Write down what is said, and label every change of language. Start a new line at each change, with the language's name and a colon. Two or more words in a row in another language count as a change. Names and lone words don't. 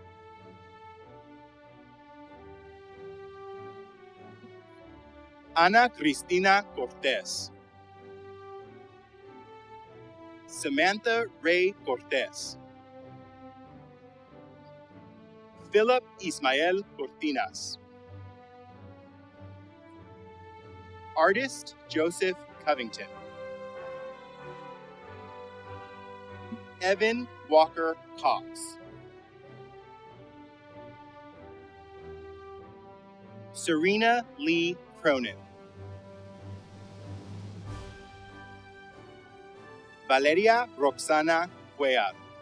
English: Ana Cristina Cortez. Samantha Ray Cortez. Philip Ismael Cortinas. Artist Joseph Covington. Evan Walker Cox. Serena Lee Cronin. Valeria Roxana Cuellar.